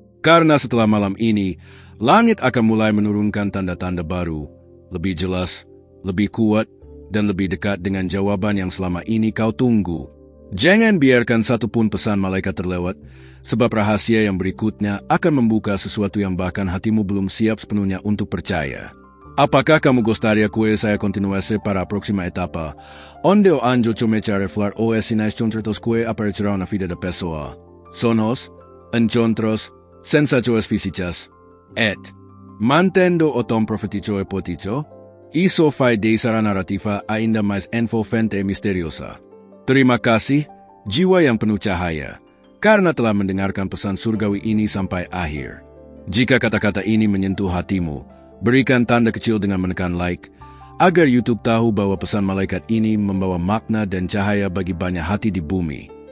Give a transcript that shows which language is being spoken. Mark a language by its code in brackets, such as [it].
[id] Karena setelah malam ini, langit akan mulai menurunkan tanda-tanda baru, lebih jelas, lebih kuat, dan lebih dekat dengan jawaban yang selama ini kau tunggu. Jangan biarkan satupun pesan malaikat terlewat, sebab rahasia yang berikutnya akan membuka sesuatu yang bahkan hatimu belum siap sepenuhnya untuk percaya. Apakah kamu [pt] gostaria que saya continuase para a próxima etapa, onde o anjo começa a revelar os sinais concretos que aparecerão na vida da pessoa? Sonos, encontros, sensações físicas, et mantendo o tom profético e poético, isso faz dessa narrativa ainda mais envolvente e misteriosa. [id] Terima kasih, jiwa yang penuh cahaya, karena telah mendengarkan pesan surgawi ini sampai akhir. Jika kata-kata ini menyentuh hatimu, berikan tanda kecil dengan menekan like, agar YouTube tahu bahwa pesan malaikat ini membawa makna dan cahaya bagi banyak hati di bumi.